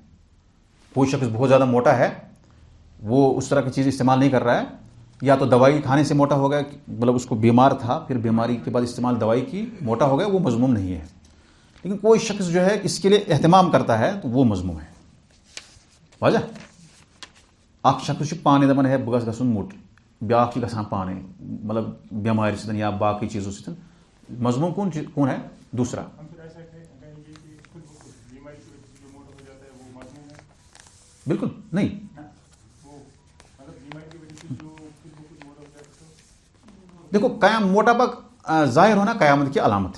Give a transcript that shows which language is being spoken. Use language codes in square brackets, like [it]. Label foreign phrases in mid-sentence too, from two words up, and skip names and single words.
[ur] کوئی شخص بہت زیادہ موٹا ہے، وہ اس طرح کی چیز استعمال نہیں کر رہا ہے، یا تو دوائی کھانے سے موٹا ہو گیا، مطلب اس کو بیمار تھا پھر بیماری کے بعد استعمال دوائی کی موٹا ہو گیا، وہ مذموم نہیں ہے. لیکن کوئی شخص جو ہے اس کے لیے اہتمام کرتا ہے تو وہ مذموم ہے. [ks] واضح؟ اکھ شخص پانے دپان ہے بہ گژھُن موٹ، بیاکھ چھ گژھان پانے مطلب بیماری سۭتۍ یا باقی چیزوں سۭتۍ. [ur] مذموم کون ہے؟ دوسرا. بالکل نہیں. دیکھو موٹاپا ظاہر ہونا قیامت کی علامت ہے.